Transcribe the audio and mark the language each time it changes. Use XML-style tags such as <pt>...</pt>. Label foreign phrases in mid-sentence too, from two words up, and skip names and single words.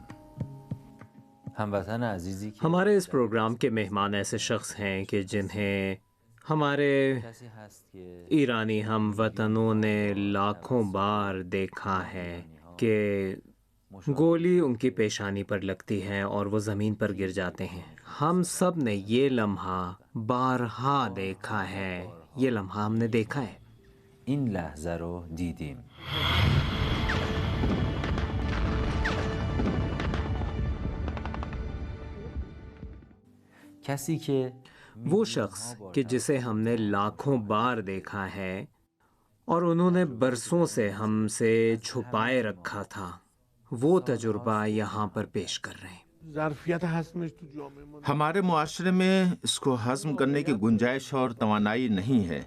<ur>ہمارے اس پروگرام کے مہمان ایسے شخص ہیں کہ جنہیں ہمارے ایرانی ہم وطنوں نے لاکھوں بار دیکھا ہے کہ گولی ان کی پیشانی پر لگتی ہے اور وہ زمین پر گر جاتے ہیں۔ ہم سب نے یہ لمحہ بارہا دیکھا ہے، یہ لمحہ ہم نے دیکھا ہے۔</ur> <fa>این لحظه رو دیدیم۔ کسی که</fa> <ur>وہ شخص کہ جسے ہم نے لاکھوں بار دیکھا ہے اور انہوں نے برسوں سے ہم سے چھپائے رکھا تھا، وہ تجربہ یہاں پر پیش کر رہے ہیں۔ ہمارے معاشرے میں اس کو ہضم کرنے کی گنجائش اور توانائی نہیں ہے۔</ur>